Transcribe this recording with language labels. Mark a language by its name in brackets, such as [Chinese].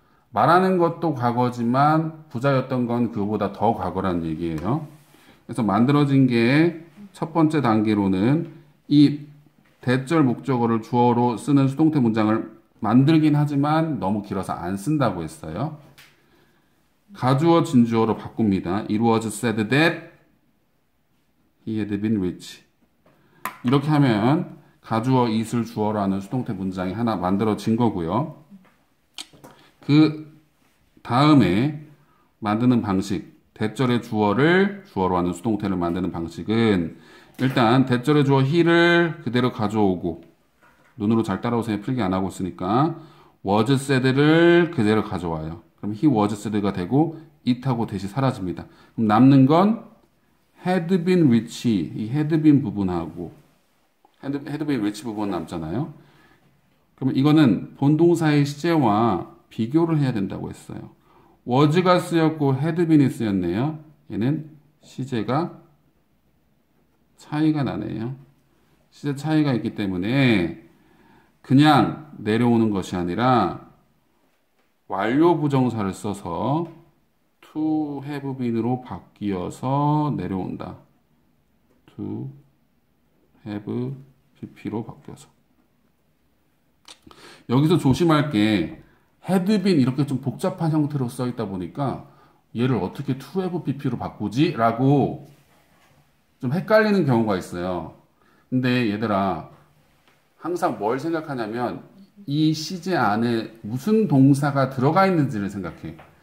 [Korean] 말하는 것도 과거지만 부자였던 건 그보다 더 과거라는 얘기예요. 그래서 만들어진 게 첫 번째 단계로는 이 대절 목적어를 주어로 쓰는 수동태 문장을 만들긴 하지만 너무 길어서 안 쓴다고 했어요. 가주어 진주어로 바꿉니다. [English] It was said that he had been rich. [Korean] 이렇게 하면 가주어 it을 주어로 하는 수동태 문장이 하나 만들어진 거고요. 그 다음에 만드는 방식, 대절의 주어를 주어로 하는 수동태를 만드는 방식은 일단 대절의 주어 he를 그대로 가져오고, 눈으로 잘 따라오세요. 필기 안 하고 있으니까 was said를 그대로 가져와요. 그럼 [English] he was said [Korean] 가 되고 it하고 대시 사라집니다. 그럼 남는 건 [English] had been rich, [Korean] 이 had been 부분하고 had been rich 부분 남잖아요. 그러면 이거는 본동사의 시제와 비교를 해야 된다고 했어요. was가 쓰였고 had been이 쓰였네요. 얘는 시제가 차이가 나네요. 시제 차이가 있기 때문에 그냥 내려오는 것이 아니라 완료 부정사를 써서 [English] to have been [Korean] 으로 바뀌어서 내려온다. to have pp로 바뀌어서. 여기서 조심할 게 [English] had been [Korean] 이렇게 좀 복잡한 형태로 써 있다 보니까 얘를 어떻게 to have pp로 바꾸지? 라고 좀 헷갈리는 경우가 있어요. 근데 얘들아, 항상 뭘 생각하냐면 이 시제 안에 무슨 동사가 들어가 있는지를 생각해.